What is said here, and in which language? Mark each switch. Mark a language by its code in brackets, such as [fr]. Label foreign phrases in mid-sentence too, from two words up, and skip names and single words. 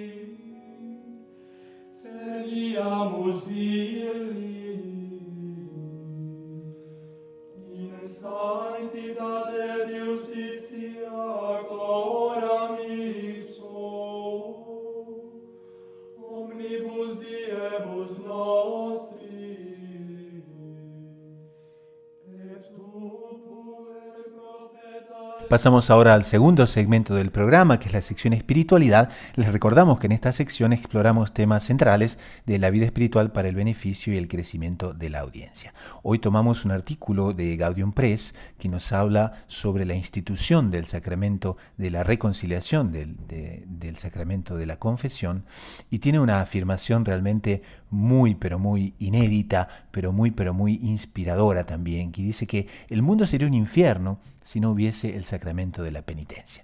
[la] serviamus illi in sanctitate et justitia coram ipso omnibus diebus nostri, et tu puer profeta [es] Pasamos ahora al segundo segmento del programa, que es la sección espiritualidad. Les recordamos que en esta sección exploramos temas centrales de la vida espiritual para el beneficio y el crecimiento de la audiencia. Hoy tomamos un artículo de Gaudium Press que nos habla sobre la institución del sacramento de la reconciliación, del sacramento de la confesión, y tiene una afirmación realmente muy, pero muy inédita, pero muy inspiradora también, que dice que el mundo sería un infierno si no hubiese el sacramento de la penitencia.